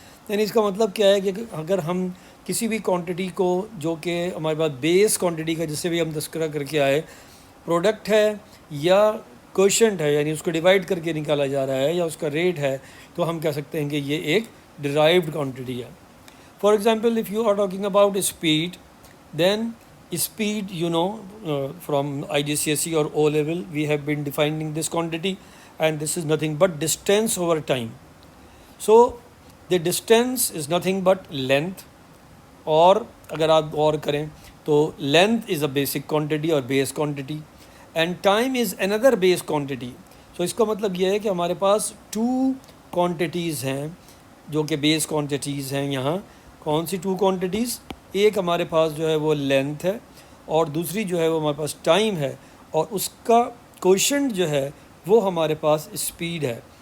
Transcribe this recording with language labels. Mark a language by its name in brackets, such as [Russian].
[Urdu] یعنی اس کا مطلب کیا ہے کہ اگر ہم کسی بھی کوانٹٹی کو جو کہ ہمارے پاس بیس کوانٹٹی کا جس سے بھی ہم تذکرہ کر کے آئے پروڈکٹ ہے یا کوشنٹ ہے، یعنی اس کو ڈیوائڈ کر کے نکالا جا رہا ہے یا اس کا ریٹ ہے، تو ہم کہہ سکتے ہیں کہ یہ ایک ڈرائیوڈ کوانٹٹی ہے. [English] For example if you are talking about speed, then speed, from IGCSE or O level we have been defining this quantity, and this is nothing but distance over time. So the distance is nothing but length, [Urdu] اور اگر آپ غور کریں تو [English] length is a basic quantity اور base quantity and time is another base quantity. [Urdu] So اس کا مطلب یہ ہے کہ ہمارے پاس 2 quantities ہیں جو کہ base quantities ہیں. یہاں کون سی 2 quantities؟ ایک ہمارے پاس جو ہے وہ لینتھ ہے اور دوسری جو ہے وہ ہمارے پاس ٹائم ہے، اور اس کا کوشنٹ جو ہے وہ ہمارے پاس اسپیڈ ہے.